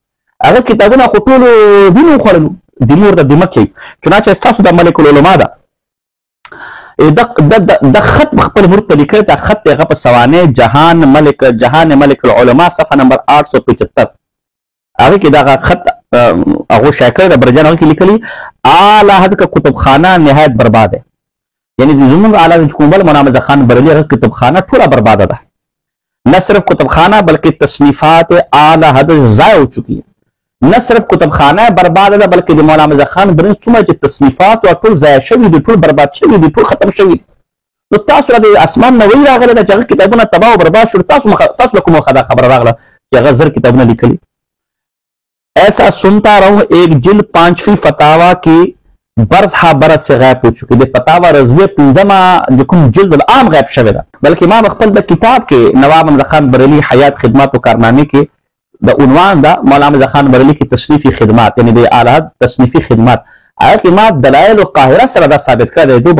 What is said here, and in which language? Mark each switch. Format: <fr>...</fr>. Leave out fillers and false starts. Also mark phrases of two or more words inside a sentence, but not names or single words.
<ps>هغه کتابونه خو ټولو دین وخوړلو د مور د دمک یې چنانچه ستاسو د ملک العلما ده د خط خپل مرد ته لیکلی دا خط هغه په سوانح جهان ملک العلما صفحه نمبر 875 هغه کې دغه خط هغه شایع کړی د برجان هغه کې لیکلي</ps> <ur>اعلی حد کا کتبخانه نهایت برباد ہے.</ur> <ps>یعنی زموږ اعلی حکومت مولانا احمد خان بریلي هغه کتابخانه ټوله برباده ده.</ps> <ur>نہ صرف کتابخانہ بلکہ تصنیفات اعلی حد ضائع ہو چکی ہے. نہ صرف کتابخانہ</ur> <ps>برباد ده بلکہ د مولانا احمد خان بریلي څومره چې تصنیفات او ټول ضایع شوي دي ټول برباد شوي دي ټول ختم شوي دي. نو تاسو د اسمان نه وی راغلی ده چې هغه کتابونه تباه او برباد شول. تاسو له کومه خبره راغله چې هغه زر کتابونه لیکلي.</ps> <ur>ایسا سنتا رہوں ایک جلد 5ویں فتاوا کی برز ہا برز سے غائب ہو چکی.</ur> <ps>د فتاوا رضویہ 15 جو کوم جلد العام غائب شوی ده بلکې ما خپل د کتاب کې نواب احمد خان بریلي حیات خدمات او کارنامې کې د عنوان ده مولانا احمد خان بریلي</ps> <ur>کی تصنیفی خدمات</ur> <ps>یعنی د اعلی تصنیفی خدمات هغه کې ما دلایل القاهره سره دا ثابت کړی دی.</ps>